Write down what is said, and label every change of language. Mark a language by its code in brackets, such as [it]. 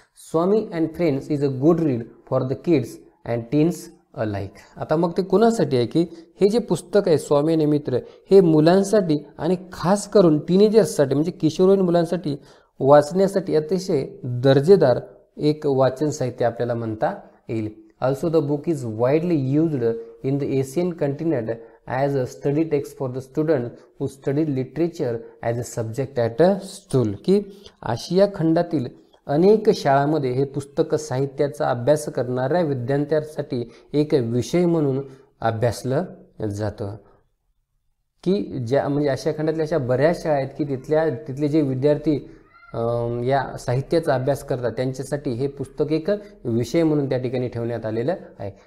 [en] Swami and friends is a good read for the kids and teens alike. [mr] आता मग ते कोणासाठी आहे की हे जे पुस्तक आहे स्वामी आणि मित्र हे मुलांसाठी आणि खास करून टीनेजर्ससाठी म्हणजे किशोरवयीन मुलांसाठी वाचण्यासाठी अतिशय दर्जेदार एक वाचन साहित्य आपल्याला म्हणता येईल. [en] Also the book is widely used in the Asian continent as a study text for the students who study literature as a subject at school. [mr] की आशिया खंडातील अनेक शाळांमध्ये हे पुस्तक साहित्याचा अभ्यास करणाऱ्या विद्यार्थ्यांसाठी एक विषय म्हणून अभ्यासलं जातं. की ज्या म्हणजे आशिया खंडातल्या अशा बऱ्याच शाळा आहेत की तिथले जे विद्यार्थी या साहित्याचा अभ्यास करतात त्यांच्यासाठी हे पुस्तक एक विषय म्हणून त्या ठिकाणी ठेवण्यात आलेलं आहे.